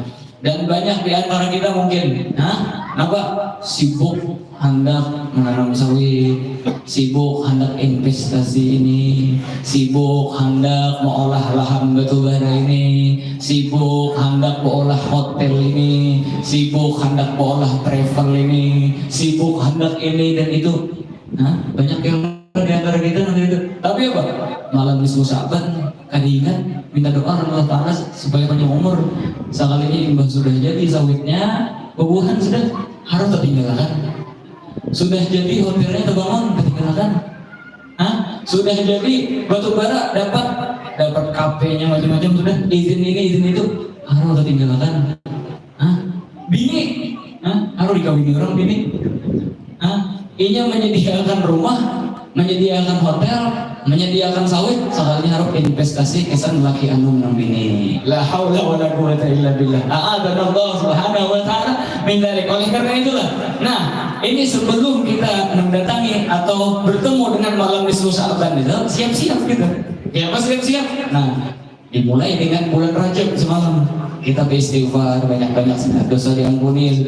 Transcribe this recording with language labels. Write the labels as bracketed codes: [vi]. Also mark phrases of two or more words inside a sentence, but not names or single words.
[id] Dan banyak di antara kita mungkin, sibuk hendak menanam sawit, sibuk hendak investasi ini, sibuk hendak mengolah lahan batubara ini, sibuk hendak mengolah hotel ini, sibuk hendak mengolah travel ini, sibuk hendak ini dan itu. Banyak yang di antara kita nanti itu. Tapi apa? Malam [ar] نصف شعبان, [id] ingat minta doa Allah Ta'ala supaya panjang umur. [bjn] Sekalinya imbah sudah jadi sawitnya, bubuhan sudah harus tertinggalkan. [id] Sudah jadi hotelnya terbangun tertinggalkan. Sudah jadi batu bara dapat kafe-nya macam-macam sudah izin ini izin itu harus tertinggalkan. Bini, harus dikawini orang bini. [bjn] Inya menyediakan rumah, menyediakan hotel, menyediakan sawit, sekalinya harus investasi kesan laki anu nang bini. [ar] لا حول ولا قوة إلا بالله. أعاذنا الله سبحانه وتعالى من ذلك. [id] Oleh karena itulah, nah, ini sebelum kita mendatangi atau bertemu dengan malam [ar] نصف شعبان [id] itu, siap-siap kita. Ya, apa siap-siap? Nah, dimulai dengan bulan Rajab semalam. Kita beristighfar banyak-banyak sudah, dosa diampuni sudah.